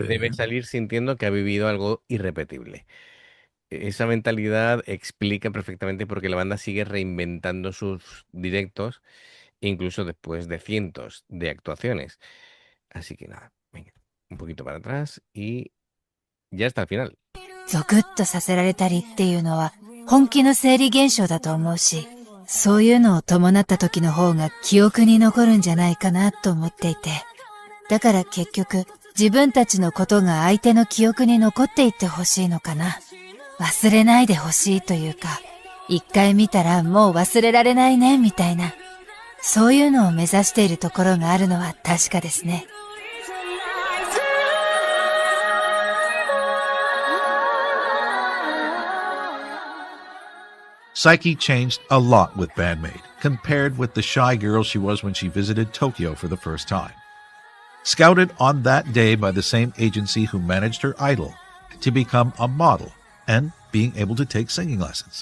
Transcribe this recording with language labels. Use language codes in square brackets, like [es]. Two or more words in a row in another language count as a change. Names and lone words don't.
[es] debe salir sintiendo que ha vivido algo irrepetible. Esa mentalidad explica perfectamente por qué la banda sigue reinventando sus directos, incluso después de cientos de actuaciones. Así que nada, venga, un poquito para atrás y ya está al final. [ja] ゾクッとさせられたりっていうのは本気の生理現象だと思うし、そういうのを伴った時の方が記憶に残るんじゃないかなと思っていて。だから結局自分たちのことが相手の記憶に残っていってほしいのかな。忘れないでほしいというか、一回見たらもう忘れられないねみたいな、そういうのを目指しているところがあるのは確かですね。 [en] Psyche changed a lot with Bandmate, compared with the shy girl she was when she visited Tokyo for the first time. Scouted on that day by the same agency who managed her idol to become a model and being able to take singing lessons.